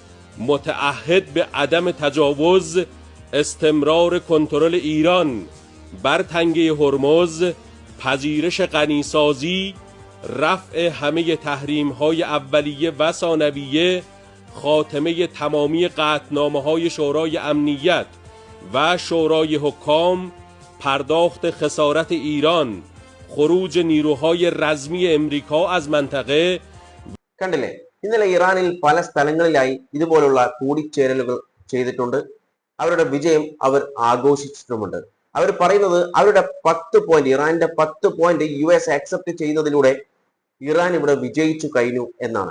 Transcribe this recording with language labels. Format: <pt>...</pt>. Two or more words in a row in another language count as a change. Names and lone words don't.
<fa>متعهد به عدم تجاوز، استمرار کنترل ایران بر تنگه هرمز، پذیرش غنیسازی، رفع همه تحریم‌های اولیه و ثانویه، خاتمه تمامی قطعنامه‌های شورای امنیت و شورای حکام، پرداخت خسارت ایران، خروج نیروهای رزمی امریکا از منطقه.</fa> <ml>കണ്ടില്ലേ, ഇന്നലെ ഇറാനിൽ പല സ്ഥലങ്ങളിലായി ഇതുപോലുള്ള കൂടിച്ചേരലുകൾ ചെയ്തിട്ടുണ്ട്. അവരുടെ വിജയം അവർ ആഘോഷിച്ചിട്ടുമുണ്ട്. അവർ പറയുന്നത് അവരുടെ 10 പോയിന്റ്, ഇറാന്റെ 10 പോയിന്റ് US അക്സെപ്റ്റ് ചെയ്യുന്നതിലൂടെ ഇറാൻ ഇവിടെ വിജയിച്ചു കഴിഞ്ഞു എന്നാണ്.</ml>